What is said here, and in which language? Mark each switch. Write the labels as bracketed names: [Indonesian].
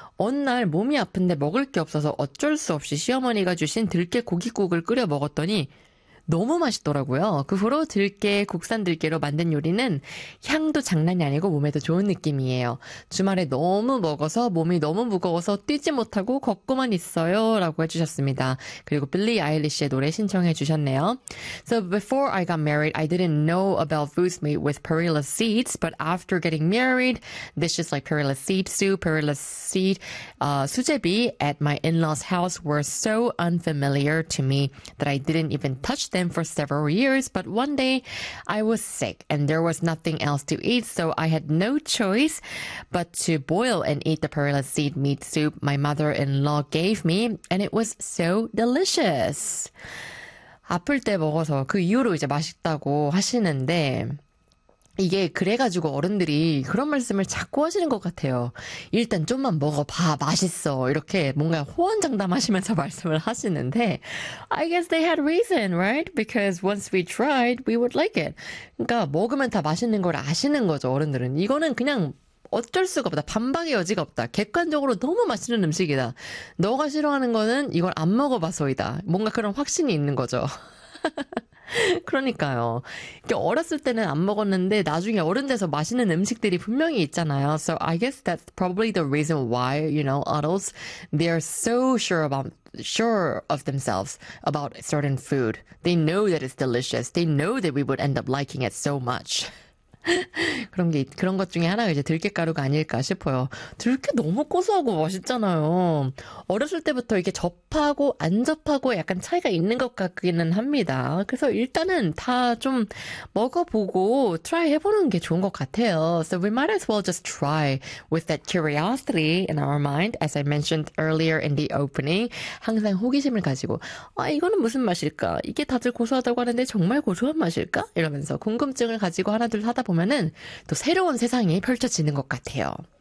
[Korean] 어느 날 몸이 아픈데 먹을 게 없어서 어쩔 수 없이 시어머니가 주신 들깨 고깃국을 끓여 먹었더니 너무 맛있더라고요. 그 후로 들깨, 국산 들깨로 만든 요리는 향도 장난이 아니고 몸에도 좋은 느낌이에요. 주말에 너무 먹어서 몸이 너무 무거워서 뛰지 못하고 걷고만 있어요. 라고 해주셨습니다. 그리고 빌리 아일리시의 노래 신청해 주셨네요. [English] So before I got married, I didn't know about foods made with perilla seeds. But after getting married, dishes like perilla seed soup, perilla seed, 수제비 at my in-laws house were so unfamiliar to me that I didn't even touch them for several years, but one day I was sick and there was nothing else to eat, so I had no choice but to boil and eat the perilla seed meat soup my mother-in-law gave me, and it was so delicious. [Korean] 아플 때 먹어서 그 이후로 이제 맛있다고 하시는데 이게 그래가지고 어른들이 그런 말씀을 자꾸 하시는 것 같아요. 일단 좀만 먹어봐, 맛있어. 이렇게 뭔가 호언장담하시면서 말씀을 하시는데, [English] I guess they had reason, right? Because once we tried, we would like it. [Korean] 그러니까 먹으면 다 맛있는 걸 아시는 거죠, 어른들은. 이거는 그냥 어쩔 수가 없다. 반박의 여지가 없다. 객관적으로 너무 맛있는 음식이다. 너가 싫어하는 거는 이걸 안 먹어봐서이다. 뭔가 그런 확신이 있는 거죠. 그러니까요. 이게 어렸을 때는 안 먹었는데 나중에 어른 돼서 맛있는 음식들이 분명히 있잖아요. [English] So I guess that's probably the reason why, you know, adults, they are so sure of themselves about certain food. They know that it's delicious. They know that we would end up liking it so much. [Korean] 그런 것 중에 하나가 이제 들깨가루가 아닐까 싶어요. 들깨 너무 고소하고 맛있잖아요. 어렸을 때부터 이게 접하고 안 접하고 약간 차이가 있는 것 같기는 합니다. 그래서 일단은 다좀 먹어보고 트라이 해보는 게 좋은 것 같아요. [English] So we might as well just try with that curiosity in our mind, as I mentioned earlier in the opening. [Korean] 항상 호기심을 가지고, 아, 이거는 무슨 맛일까? 이게 다들 고소하다고 하는데 정말 고소한 맛일까? 이러면서 궁금증을 가지고 하나둘 하다 보면은 또 새로운 세상이 펼쳐지는 것 같아요.